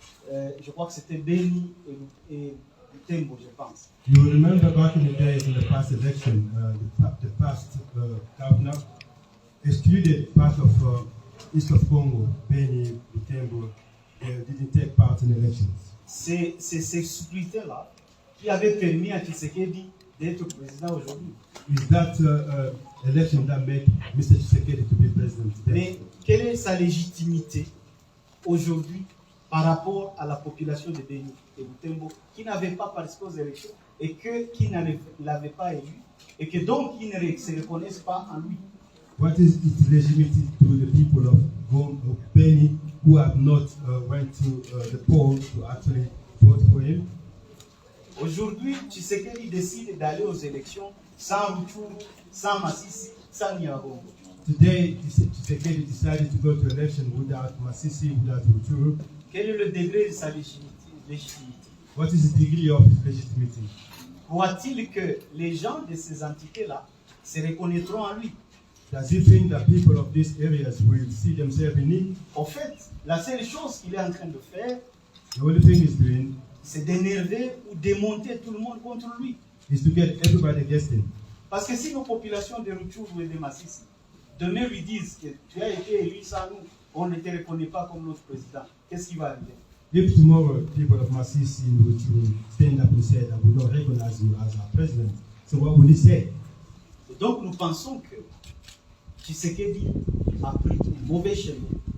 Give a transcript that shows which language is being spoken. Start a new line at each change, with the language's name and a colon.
French: Je crois que c'était Beni et Butembo, je pense.
English: You remember back in the days in the past election, the past governor excluded part of east of Congo, Beni, Butembo. They didn't take part in elections.
French: C'est ces scrutins-là qui avaient permis à Tshisekedi d'être président aujourd'hui.
English: Is that election that made Mr. Tshisekedi to be president today?
French: Mais quelle est sa légitimité aujourd'hui par rapport à la population de Beni et Butembo qui n'avait pas participé aux élections et qui ne l'avait pas élu et que donc ils ne se reconnaissent pas en lui?
English: What is its legitimacy to the people of Beni who have not went to the polls to actually vote for him?
French: Aujourd'hui, Tshisekedi décide d'aller aux élections sans Rutshuru, sans Masisi, sans Nyiragongo.
English: Today, Tshisekedi decided to go to election without Masisi, without Rutshuru.
French: Quel est le degré de sa légitimité?
English: What is the degree of his legitimacy?
French: Croit-il que les gens de ces entités-là se reconnaîtront en lui?
English: Does he think that people of these areas will see themselves in him?
French: En fait, la seule chose qu'il est en train de faire,
English: The only thing he's doing
French: c'est d'énerver ou démonter tout le monde contre lui.
English: is to get everybody against him.
French: Parce que si nos populations de Rutshuru et de Masisi demain lui disent que tu as été élu sans nous, on ne te reconnaît pas comme notre président, qu'est-ce qui va arriver?
English: If tomorrow people of Masisi will stand up and say that we don't recognize you as our president, so what will he say?
French: Et donc nous pensons que Tshisekedi a pris un mauvais chemin.